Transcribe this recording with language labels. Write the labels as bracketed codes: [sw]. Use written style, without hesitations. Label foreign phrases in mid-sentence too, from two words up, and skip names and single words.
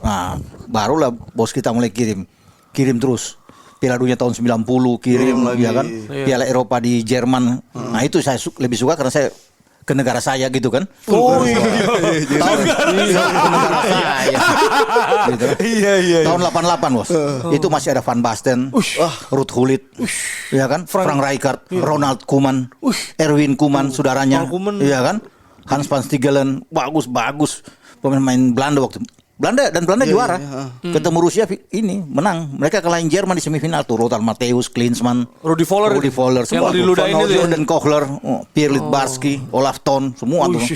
[id] Nah, barulah bos kita mulai kirim terus. Piala Dunia tahun 90 kirim lagi ya kan. Piala Eropa di Jerman. Nah, itu saya lebih suka karena saya ke negara saya gitu kan. Tahun negara saya. Gitu. Tahun 88 bos. Itu masih ada Van Basten, Ruud Gullit, ya kan, Frank Rijkaard, Ronald Koeman, Erwin Koeman saudaranya, iya kan, Hans van Stigelen, bagus pemain Belanda waktu. Belanda juara. Ketemu Rusia ini menang. Mereka kalahin Jerman di semifinal tuh. Lothar Matthäus, Klinsmann, Rudi Voller semua. diludahin itu ya. Jordan Kohler, Pierre Littbarski, Olaf Thon, semua tuh.